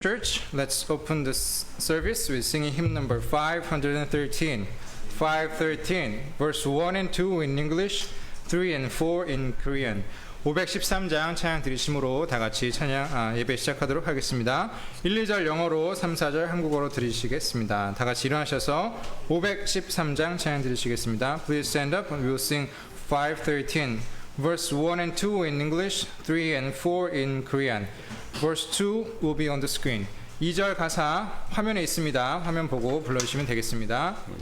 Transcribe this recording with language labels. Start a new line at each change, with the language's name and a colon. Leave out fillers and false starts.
English: Church, let's open this service with singing hymn number 513. 513, verse 1 and 2 in English, 3 and 4 in Korean.
Korean: 513장 찬양 드리심으로 다 같이 찬양 예배 시작하도록 하겠습니다. 1, 2절 영어로 3, 4절 한국어로 드리시겠습니다. 다 같이 일어나셔서 513장 찬양 드리시겠습니다.
English: Please stand up and we will sing 513. Verse 1 and 2 in English, 3 and 4 in Korean. Verse 2 will be on the screen.
Korean: 2절 가사 화면에 있습니다. 화면 보고 불러주시면 되겠습니다.